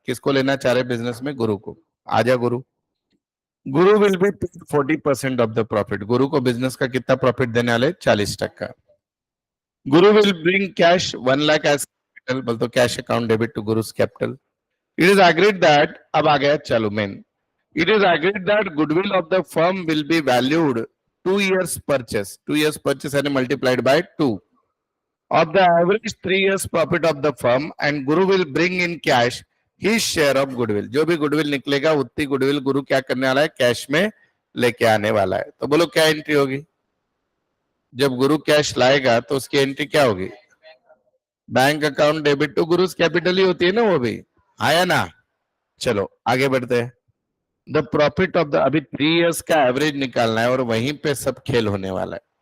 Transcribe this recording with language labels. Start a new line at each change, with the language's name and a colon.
Hindi: किसको लेना चाह रहे बिजनेस में? गुरु को। आजा गुरु।
English: Guru will be 40% of the profit.
Hindi: गुरु को बिजनेस का कितना प्रॉफिट देने वाले? 40%।
English: Guru will bring cash 1 lakh as capital.
Hindi: बोल तो
English: Cash account debit to Guru's capital. It is agreed that,
Hindi: अब आ गया चलो main.
English: It is agreed that goodwill of the firm will be valued 2 years purchase. 2 years purchase and multiplied by 2 of the average 3 years profit of the firm, and Guru will bring in cash his share of goodwill.
Hindi: जो भी goodwill निकलेगा उतनी goodwill गुरु क्या करने वाला है? Cash में लेके आने वाला है। तो बोलो क्या एंट्री होगी? जब गुरु कैश लाएगा तो उसकी एंट्री क्या होगी?
English: bank account debit to गुरु's capital
Hindi: ही होती है ना, वो भी आया ना। चलो आगे बढ़ते हैं।
English: the profit of the,
Hindi: अभी 3 इयर्स का एवरेज निकालना है और वहीं पे सब खेल होने वाला है।